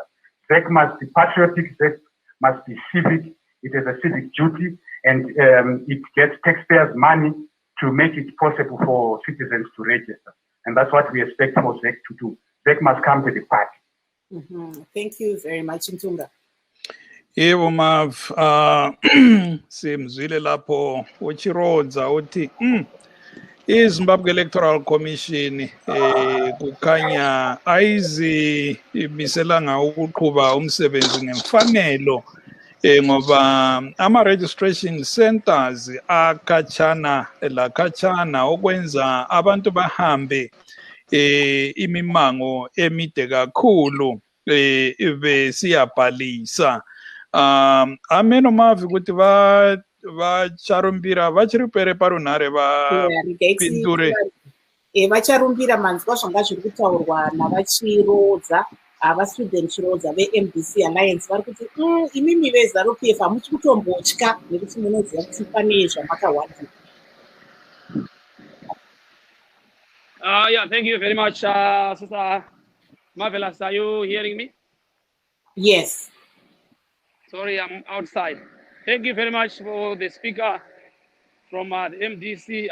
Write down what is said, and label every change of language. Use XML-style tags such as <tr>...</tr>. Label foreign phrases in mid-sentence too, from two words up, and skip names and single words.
<en>ZEC must be patriotic, ZEC must be civic, it is a civic duty, and it gets taxpayers' money to make it possible for citizens to register. And that's what we expect for ZEC to do. ZEC must come to the party. Thank you very much, Ntunga.</en> <nd>Yebo Mav, simzwile lapho uchirodza uthi iZimbabwe Electoral Commission kukhanya ayizimiselanga ukuqhuba umsebenzi ngemfanelo ngoba ama-</nd> <en>registration centers</en> <nd>akhatshana lakhatshana okwenza abantu bahambe imimango emide kakhulu besiyabhalisa.</nd> <sn>Ameno Mavi kuti vacharumbira vachiri pere parunhare vapindure vacharumbira manzwa zvanga zviri kutaurwa navachirodza student chirodza veMDC Alliance vari kuti imimi veZANU-PF hamuchi kutombotya nekuti munoziva kuti pane zvamakawana.</sn> <en>Yeah, thank you very much, Sister Marvelous. Are you hearing me? Yes. Sorry, I'm outside. Thank you very much for the speaker from the MDC.</en>